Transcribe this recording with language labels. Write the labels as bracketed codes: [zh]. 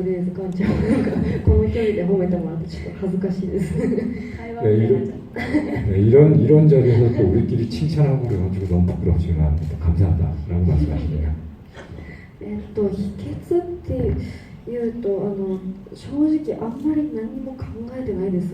[ja] とりあえず館長なんかこの距離で褒めてもらってちょっと恥ずかしいです。会話みたいになっちゃう。 [ko] 네, 이런 자리에서 또 우리끼리 칭찬하고 그래가지고 너무 부끄럽지만 감사하다라고 말씀하시네요. [ja] 秘訣っていうと正直あんまり何も考えてないです。